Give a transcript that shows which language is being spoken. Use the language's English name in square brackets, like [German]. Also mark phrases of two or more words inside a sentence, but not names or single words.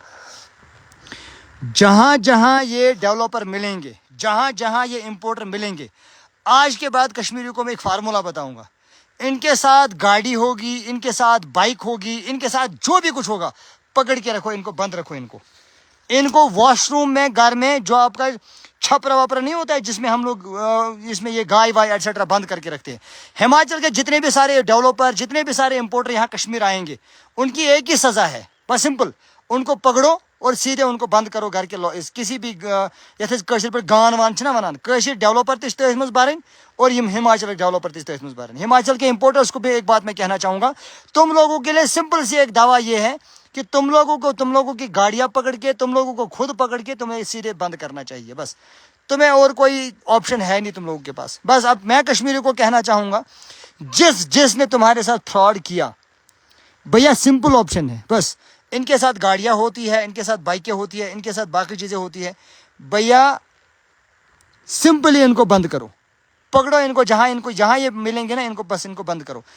[Hindi] जहाँ जहाँ ये डेवलपर मिलेंगे, जहाँ जहाँ ये इंपोर्टर मिलेंगे, आज के बाद कश्मीरियों को मैं एक फ़ॉर्मूला बताऊँगा. इन के साथ गाड़ी होगी, इन के साथ बाइक होगी, इन के साथ जो भी कुछ होगा, पकड़ के रखो इन को, बंद रखो इन को वाश रूम में, घर में जो आप का छपरा वपरा नहीं होता है जिसमें हम लोग इसमें ये गाय वाय एटसेट्रा बंद करके रखते हैं। हिमाचल के जितने भी सारे डेवलपर, जितने भी सारे इंपोर्टर यहाँ कश्मीर आएंगे, उनकी एक ही सजा है, बस सिंपल, उनको पकड़ो और सीधे उनको बंद करो घर के किसी भी [Kashmiri] گان وان وَنان ڈیولپر تَتھ منٛز بَرِن [Hindi] और [Kashmiri] ہِماچل ڈیولپر تَتھ منٛز بَرِن. [Hindi] हिमाचल के इंपोर्टर्स को भी एक बात मैं कहना चाहूँगा, तुम लोगों के लिए सिंपल सी एक दावा ये है कि तुम लोगों की गाड़ियां पकड़ के, तुम लोगों को खुद पकड़ के तुम्हें सीधे बंद करना चाहिए, बस। तुम्हें और कोई ऑप्शन है नहीं तुम लोगों के पास। बस अब मैं कश्मीरी को कहना चाहूँगा, जिसने तुम्हारे साथ फ्रॉड किया भैया, सिंपल ऑप्शन है, बस इनके साथ गाड़ियां होती है, इनके साथ बाइकें होती है, इनके साथ बाकी चीजें होती है, भैया सिंपली इनको बंद करो, पकड़ो इनको, जहां ये मिलेंगे ना, इनको बस इनको बंद करो।